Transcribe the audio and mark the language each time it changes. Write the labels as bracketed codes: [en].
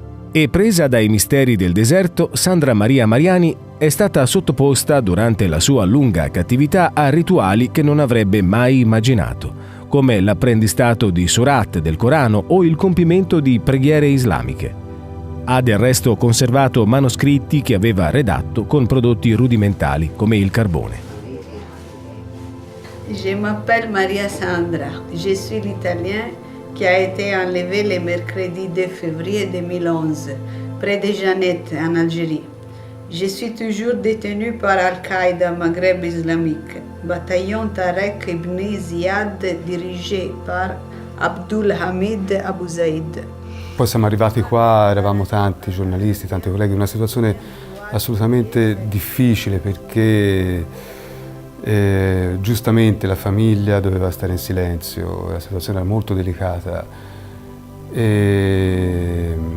[it] E presa dai misteri del deserto, Sandra Maria Mariani è stata sottoposta durante la sua lunga cattività a rituali che non avrebbe mai immaginato, come l'apprendistato di surat del Corano o il compimento di preghiere islamiche. Ha del resto conservato manoscritti che aveva redatto con prodotti rudimentali come il carbone. [fr] Je m'appelle Maria Sandra, je suis l'italien qui a été enlevé le mercredi 2 février 2011 près de Janet, en Algérie. Je suis toujours détenu par Al-Qaïda Maghreb islamique, bataillon Tarek ibn Ziyad dirigé par Abdul Hamid Abu Zaid. [it] Poi siamo arrivati qua, eravamo tanti giornalisti, tanti colleghi, una situazione assolutamente difficile perché giustamente la famiglia doveva stare in silenzio, la situazione era molto delicata e